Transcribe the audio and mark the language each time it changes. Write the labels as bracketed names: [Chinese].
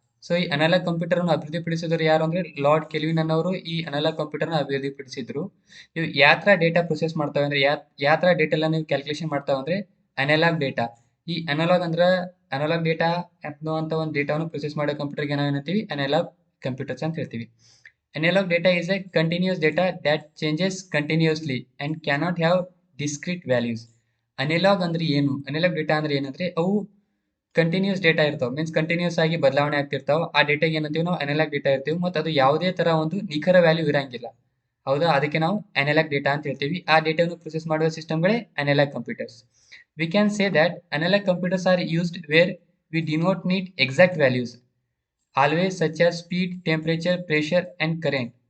[Kannada] So ಈ analogue ಕಂಪ್ಯೂಟರ್ನ ಅಭಿವೃದ್ಧಿಪಡಿಸಿದ್ರು ಯಾರು ಅಂದರೆ ಲಾರ್ಡ್ ಕೆಲ್ವಿನ್ ಅನ್ನೋರು ಈ ಅನಲಾಗ್ ಕಂಪ್ಯೂಟರ್ನ ಅಭಿವೃದ್ಧಿಪಡಿಸಿದ್ರು. ಇವು ಯಾವ ಥರ ಡೇಟಾ ಪ್ರೊಸೆಸ್ ಮಾಡ್ತಾವೆ ಅಂದರೆ ಯಾವ ಥರ ಡೇಟೆಲ್ಲ ನೀವು ಕ್ಯಾಲ್ಕುಲೇಷನ್ ಮಾಡ್ತಾವೆ ಅಂದರೆ ಅನಲಾಗ್ ಡೇಟಾ. ಈ ಅನಲಾಗ್ ಡೇಟಾ ಅನ್ನುವಂಥ ಒಂದು ಡೇಟಾವನ್ನು ಪ್ರೊಸೆಸ್ ಮಾಡೋ ಕಂಪ್ಯೂಟರ್ಗೆ ನಾವು ಏನಂತೀವಿ, ಅನಲಾಗ್ ಕಂಪ್ಯೂಟರ್ಸ್ ಅಂತ ಹೇಳ್ತೀವಿ. [English] Analog data is a continuous data that changes continuously and cannot have discrete values. [Kannada] Analogue ಅಂದ್ರೆ ಏನು, ಅನಲಾಗ್ ಡೇಟಾ ಅಂದ್ರೆ ಏನಂದ್ರೆ ಅವು ಕಂಟಿನ್ಯೂಸ್ ಡೇಟಾ ಇರ್ತಾವೆ, ಮೀನ್ಸ್ ಕಂಟಿನ್ಯೂಸ್ ಆಗಿ ಬದಲಾವಣೆ ಆಗ್ತಿರ್ತಾವೆ. ಆ ಡೇಟಾಗೆ ಏನಂತೀವಿ ನಾವು ಅನಲಾಗ್ ಡೇಟಾ ಇರ್ತೀವಿ, ಮತ್ತು ಅದು ಯಾವುದೇ ತರ ಒಂದು ನಿಖರ ವ್ಯಾಲ್ಯೂ ಇರಂಗಿಲ್ಲ, ಹೌದಾ, ಅದಕ್ಕೆ ನಾವು ಅನಲಾಗ್ ಡೇಟಾ ಅಂತ ಹೇಳ್ತೀವಿ. ಆ ಡೇಟಾವನ್ನು ಪ್ರೊಸೆಸ್ ಮಾಡುವ ಸಿಸ್ಟಮ್ಗಳೇ analogue computers. [English] We can say that analog computers are used where we do not need exact values always such as speed, temperature, pressure and current.